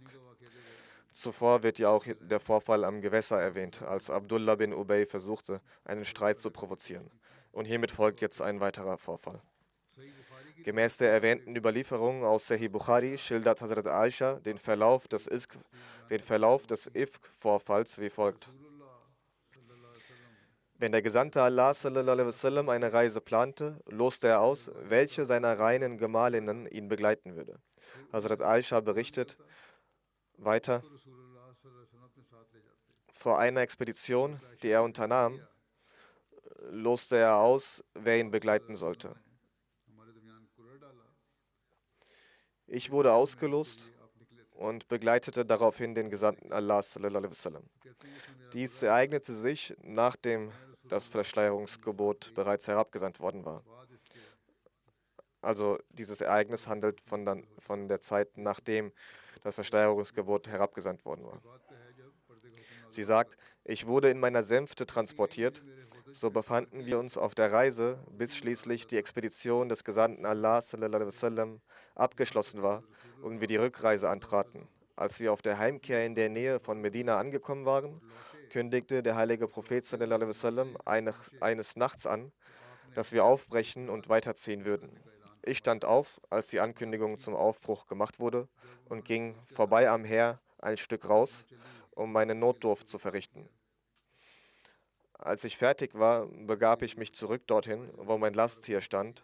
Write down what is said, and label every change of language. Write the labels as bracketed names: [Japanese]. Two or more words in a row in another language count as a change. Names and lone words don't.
[German] Zuvor wird ja auch der Vorfall am Gewässer erwähnt, als Abdullah bin Ubay versuchte, einen Streit zu provozieren. Und hiermit folgt jetzt ein weiterer Vorfall. Gemäß der erwähnten Überlieferung aus Sahih Bukhari schildert Hazrat Aisha den Verlauf des Ifk-Vorfalls wie folgt. Wenn der Gesandte Allah [Arabic] صلى الله عليه وسلم [German] eine Reise plante, loste er aus, welche seiner reinen Gemahlinnen ihn begleiten würde. Hazrat Aisha berichtet weiter, vor einer Expedition, die er unternahm, loste er aus, wer ihn begleiten sollte. Ich wurde ausgelost und begleitete daraufhin den Gesandten Allah [Arabic] صلى الله عليه وسلم. [German] Dies ereignete sich, nachdem das Verschleierungsgebot bereits herabgesandt worden war. Also dieses Ereignis handelt von der Zeit, nachdem das Verschleierungsgebot herabgesandt worden war. Sie sagt, ich wurde in meiner Sänfte transportiert, so befanden wir uns auf der Reise, bis schließlich die Expedition des Gesandten Allah [Arabic] صلى الله عليه وسلم [German] abgeschlossen war und wir die Rückreise antraten. Als wir auf der Heimkehr in der Nähe von Medina angekommen waren, kündigte der heilige Prophet [Arabic] صلى الله عليه وسلم [German] eines Nachts an, dass wir aufbrechen und weiterziehen würden. Ich stand auf, als die Ankündigung zum Aufbruch gemacht wurde und ging vorbei am Heer ein Stück raus, um meine Notdurft zu verrichten. Als ich fertig war, begab ich mich zurück dorthin, wo mein Lasttier stand.